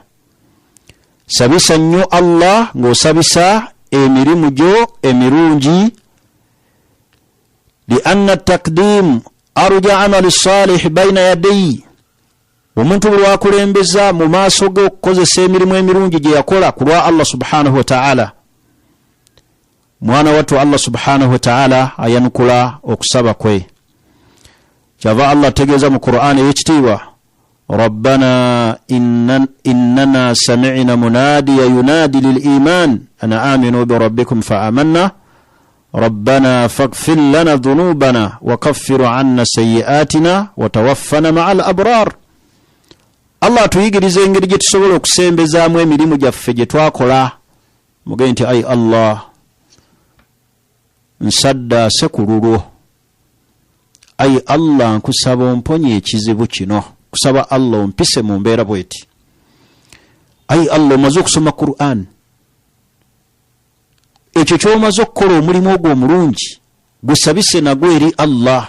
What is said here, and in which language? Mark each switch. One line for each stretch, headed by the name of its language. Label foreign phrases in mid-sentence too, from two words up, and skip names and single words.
Ganda: Sabisa nnyo Allah ng'osabisa emirimu gyo emirungi,
Arabic: لأن تقديم أرجى أعمال صالح بين يدي,
Ganda: omuntu bwe wakulembeza mu maaso ge okukozesa emirimu emirungi gye yakola ku lwa Allah
Arabic: سبحانه وتعالى.
Ganda: Mwana wattu Allah
Arabic: سبحانه وتعالى
Ganda: ayanukula okusaba kwe. Kyava Allah tegeeza mu Qur'an ey'ekitiibwa,
Arabic: ربنا إننا سمعنا مناديا ينادي للإيمان أن آمنوا بربكم فآمنا ربنا فاغفر لنا ذنوبنا وكفر عنا سيئاتنا وتوفنا مع الأبرار.
Ganda: Allah tuyigiriza engeri gye tusobola okusembezaamu emirimu gyaffe gye twakola. Mugende nti ayi Allah, nsaddaase ku lulwo. Ayi Allah, nkusaba omponye ekizibu kino. Kusaba Allah ompise mu mbeera bweti. Ayi Allah, omaze okusoma Qur'an, ekyo ky'omaze okukola omulimu ogwo omulungi gusabise nagwo eri Allah.